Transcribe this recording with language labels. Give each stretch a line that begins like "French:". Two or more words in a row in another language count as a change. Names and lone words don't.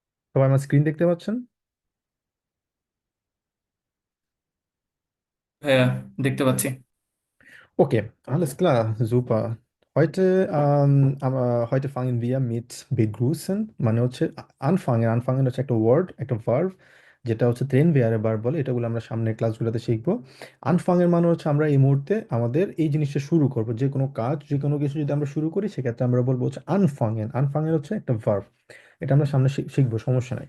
Bangla: সবাই আমার স্ক্রিন দেখতে পাচ্ছেন? হ্যাঁ, দেখতে পাচ্ছি।
German: Okay, alles klar, super. Heute fangen wir mit begrüßen,
Bangla: মানে হচ্ছে আনফাঙ্গেন আনফাঙ্গেন হচ্ছে একটা ওয়ার্ড, একটা ভার্ব, যেটা হচ্ছে ট্রেন বেয়ারে ভার্ব বলে। এটাগুলো আমরা সামনের ক্লাসগুলোতে শিখবো। আনফাঙ্গেন মানে হচ্ছে আমরা এই মুহূর্তে আমাদের এই জিনিসটা শুরু করব, যে কোনো কাজ, যে কোনো কিছু যদি আমরা শুরু করি সেক্ষেত্রে আমরা বলবো হচ্ছে আনফাঙ্গেন। আনফাঙ্গেন হচ্ছে একটা ভার্ব। এটা আমরা সামনে শিখবো, সমস্যা নাই।